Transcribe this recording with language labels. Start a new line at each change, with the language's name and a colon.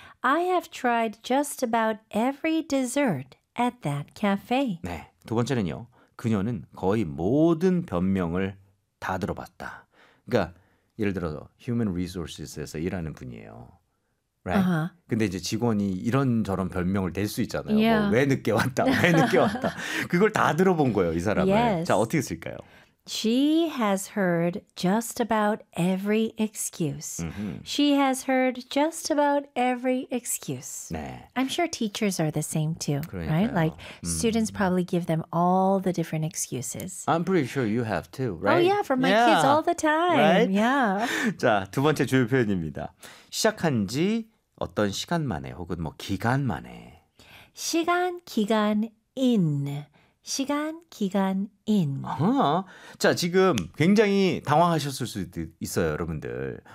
English: I have tried just about every dessert at that cafe.
Korean: 네. 두 번째는요. 그녀는 거의 모든 변명을 다 들어봤다. 그러니까 예를 들어서 Human Resources에서 일하는 분이에요.
English: Right? Uh-huh.
Korean: 근데 이제 직원이 이런저런 변명을 댈 수 있잖아요.
English: Yeah.
Korean: 뭐, 왜 늦게 왔다? 왜 늦게 왔다? 그걸 다 들어본 거예요, 이 사람을.
English: Yes.
Korean: 자, 어떻게 쓸까요?
English: She has heard just about every excuse. She has heard just about every excuse.
Korean: 네.
English: I'm sure teachers are the same too,
Korean: 그러니까요.
English: right? Like students probably give them all the different excuses. I'm pretty sure you have too, right? Oh yeah, for my yeah. kids all the time. Right? Yeah.
Korean: 자, 두 번째 주요 표현입니다. 시작한 지 어떤 시간 만에 혹은 뭐 기간 만에. 시간, 기간, in. 시간, 기간, in. 아하. 자, 지금 굉장히 당황하셨을 수도 있어요, 여러분들.